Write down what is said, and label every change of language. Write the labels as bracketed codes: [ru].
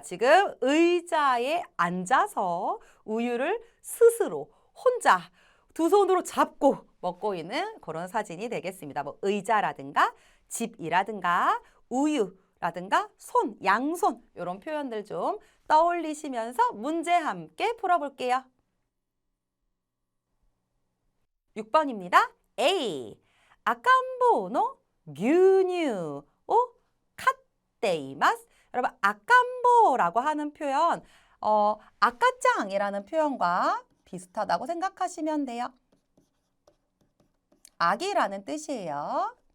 [ko] 지금 의자에 앉아서 우유를 스스로 혼자 두 손으로 잡고 먹고 있는 그런 사진이 되겠습니다. 뭐 의자라든가 집이라든가 우유라든가 손, 양손 이런 표현들 좀 떠올리시면서 문제 함께 풀어볼게요. 6번입니다. A. [ja] 赤ん坊の牛乳を買っています. [ko] 여러분, 赤ん坊라고 하는 표현, 아까짱이라는 표현과 비슷하다고 생각하시면 돼요. 아기라는 뜻이에요.